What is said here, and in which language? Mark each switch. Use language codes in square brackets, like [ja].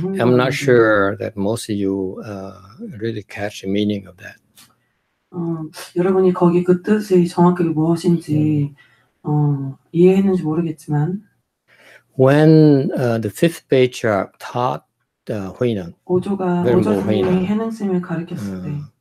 [en] I'm not sure that most of you really catch the meaning of that. [ko] 여러분이 거기 그 뜻이 정확하게 무엇인지 이해했는지 모르겠지만 [en] When the fifth patriarch taught Huineng, [ko] 오조 스님이 해능 스님을 가르쳤을 때